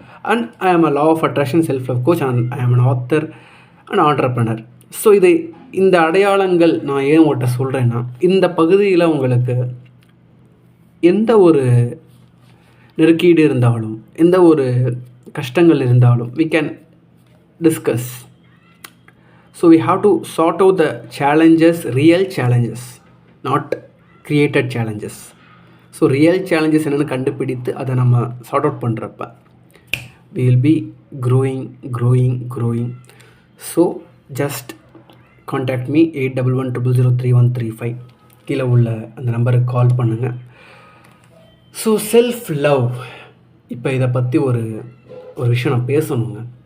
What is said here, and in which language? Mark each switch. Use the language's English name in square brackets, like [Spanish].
[English] And I am a law of attraction self love coach and I am an author and entrepreneur. [Tamil] So இந்த அடையாளங்கள் நான் ஏன் உங்கள்கிட்ட சொல்கிறேன்னா, இந்த பகுதியில் உங்களுக்கு எந்த ஒரு நெருக்கீடு இருந்தாலும், எந்த ஒரு கஷ்டங்கள் இருந்தாலும் [English] we can discuss. So we have to sort out the challenges, real challenges, not created challenges. [Tamil] So real challenges என்னென்னு கண்டுபிடித்து அதை நம்ம சார்ட் அவுட் பண்ணுறப்ப [English] we will be growing. So just contact me 8110031335. [Tamil] கீழே உள்ள அந்த நம்பருக்கு கால் பண்ணுங்கள். ஸோ செல்ஃப் லவ், இப்போ இதை பற்றி ஒரு விஷயம் நான் பேசணுங்க.